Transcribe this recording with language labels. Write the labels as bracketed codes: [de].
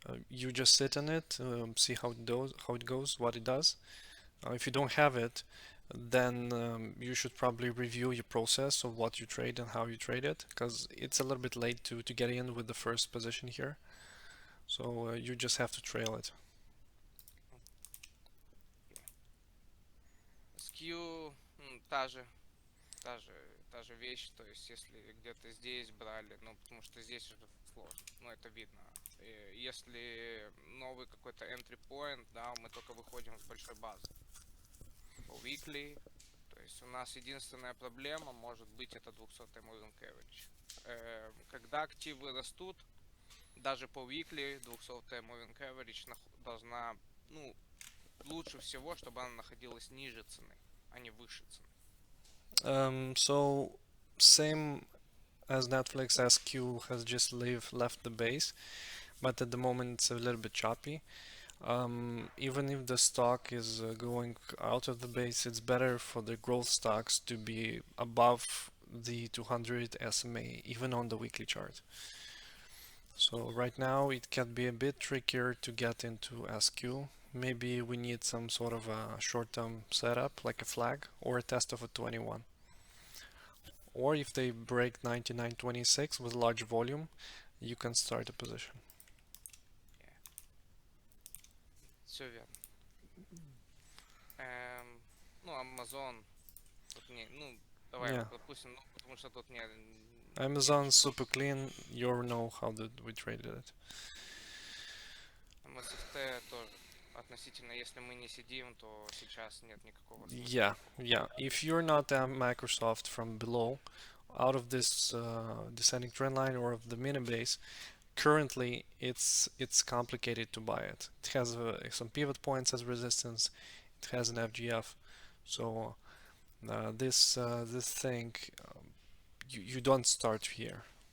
[en] You just sit on it, see how it goes, what it does. If you don't have it, then you should probably review your process of what you trade and how you trade it, because it's a little bit late to get in with the first position here. So you just have to trail it. [ru] SQ, та же вещь, то есть если где-то здесь брали, ну потому что здесь уже сложно, ну это видно. Если новый какой-то entry point, да, мы только выходим с большой базы. По weekly, то есть у нас единственная проблема может быть это 200 moving average. Когда активы растут, даже по weekly 200 moving average должна, ну, лучше всего, чтобы она находилась ниже цены, а не выше цены. [en] So same as Netflix, SQ has just left the base, but at the moment it's a little bit choppy. Even if the stock is going out of the base, it's better for the growth stocks to be above the 200 SMA, even on the weekly chart. So right now it can be a bit trickier to get into SQ. Maybe we need some sort of a short-term setup, like a flag, or a test of a 21. Or if they break 99.26 with large volume, you can start a position. [ru] Все верно. Ну, Amazon, тут не, ну, давай Yeah. пропустим, ну, потому что тут не... [en] Amazon super clean. You know how we traded it. [ru] MSFT тоже относительно, если мы не сидим, то сейчас нет никакого смысла. Yeah. [en] If you're not a Microsoft from below, out of this descending trend line or of the mini base, currently it's complicated to buy it. It has some pivot points as resistance. It has an FGF. So this thing, you don't start here.